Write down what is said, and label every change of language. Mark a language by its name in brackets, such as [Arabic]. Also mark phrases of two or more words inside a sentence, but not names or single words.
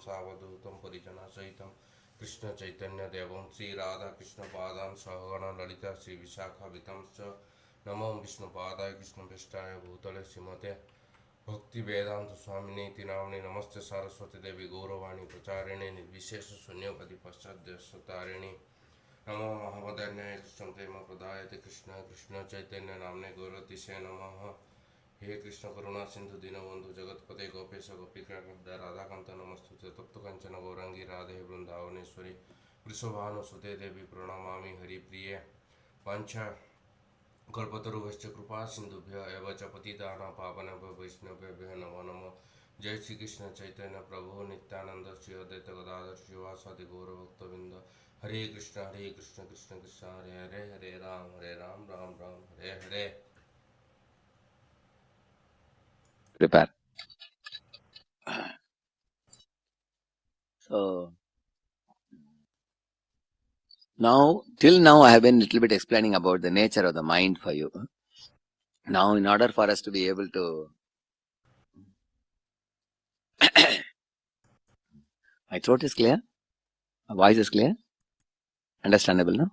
[Sanskrit] सावधूतं परिजनसहितं कृष्णचैतन्यदेवं श्रीराधाकृष्णपादान् सहगण ललिता श्रीविशाखावितं च नमो विष्णुपादाय कृष्णप्रेष्ठाय भूतले श्रीमते भक्ति वेदांत स्वामिने नामने नमस्ते सरस्वती देवी गौरवाणी प्रचारिणे निर्विशेष शून्यपति पश्चाद्यतारिणे नमो महावदन्याय कृष्ण प्रेम प्रदायते कृष्ण कृष्ण चैतन्य नामने गौरतिशय नमः। हे कृष्ण करुणा सिंधु दीनबंधु जगतपते गोपेश गोपिका राधाकांत नमस्तुते तप्त कंचन गौरांगी राधे वृंदावनेश्वरी वृषभानुसुते देवी प्रणमामि हरिप्रिये वाञ्छा कल्पतरुभ्यश्च कृपा सिंधुभ्य एव च पतितानां पावनेभ्यो वैष्णवेभ्यो नमो नमः। जय श्री कृष्ण चैतन्य प्रभु नित्यानंद श्री अद्वैत गदाधर श्रीवासादि गौरभक्तवृंद। हरे कृष्ण कृष्ण कृष्ण हरे हरे हरे राम राम राम हरे हरे। [English] Prepare. So till now, I have been a little bit explaining about the nature of the mind for you. Now, in order for us to be able to, my throat is clear, my voice is clear, understandable, no?